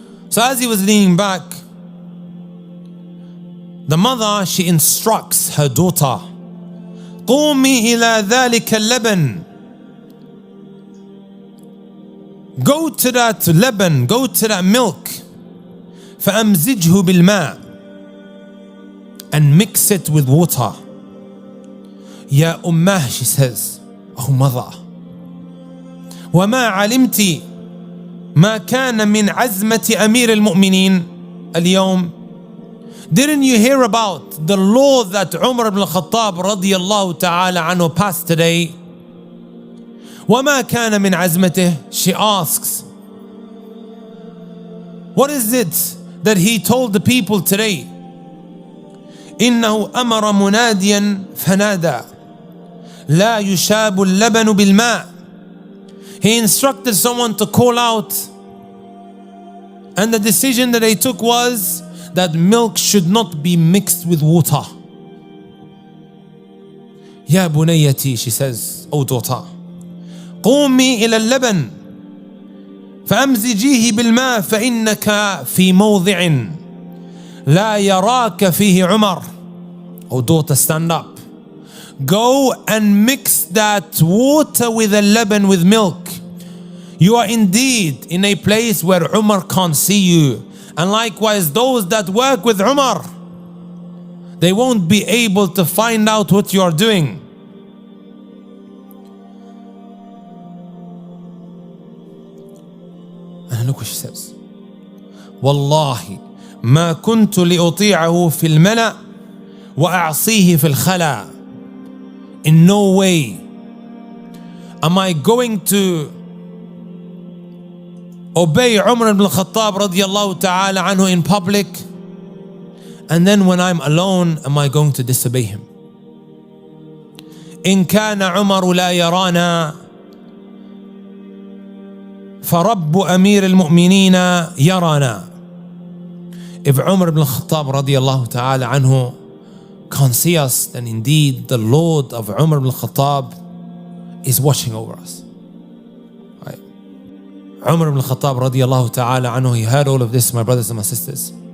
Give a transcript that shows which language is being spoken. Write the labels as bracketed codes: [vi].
[en] So as he was leaning back, the mother, she instructs her daughter, [ar] قُومِي إِلَى ذَلِكَ اللَّبَنِ. [en] Go to that leban, go to that milk, [ar] فَأَمْزِجْهُ بِالْمَاءِ, [en] and mix it with water. [ar] Ya Ummah, [en] she says, Oh mother, [ar] وما علمت ما كان من عزمة أمير المؤمنين اليوم. [en] Didn't you hear about the law that Umar ibn al-Khattab radiyallahu ta'ala anhu passed today? [ar] وما كان من عزمته. [en] She asks, what is it that he told the people today? [ar] إنه أمر مناديا فنادى لا يشاب اللبن بالماء. [en] He instructed someone to call out, and the decision that they took was that milk should not be mixed with water. [ar] يا بنيتي, [en] she says, O daughter, [ar] قومي إلى اللبن فأمزجيه بالماء فإنك في موضع لا يراك فيه عمر. [en] O daughter, stand up. Go and mix that water with the leban, with milk. You are indeed in a place where Umar can't see you. And likewise, those that work with Umar, they won't be able to find out what you are doing. And look what she says. [ar] والله ما كنت لأطيعه في الملأ وأعصيه في الخلاء. [en] In no way am I going to obey Umar ibn al-Khattab radiyallahu ta'ala anhu in public, and then when I'm alone, am I going to disobey him? [ar] إن كان عمر لا يرانا فرب أمير المؤمنين يرانا. [en] If Umar ibn al-Khattab radiyallahu ta'ala anhu can't see us, then indeed the Lord of Umar ibn al-Khattab is watching over us. Right? Umar ibn al-Khattab radiyallahu ta'ala anhu, he heard all of this, my brothers and my sisters.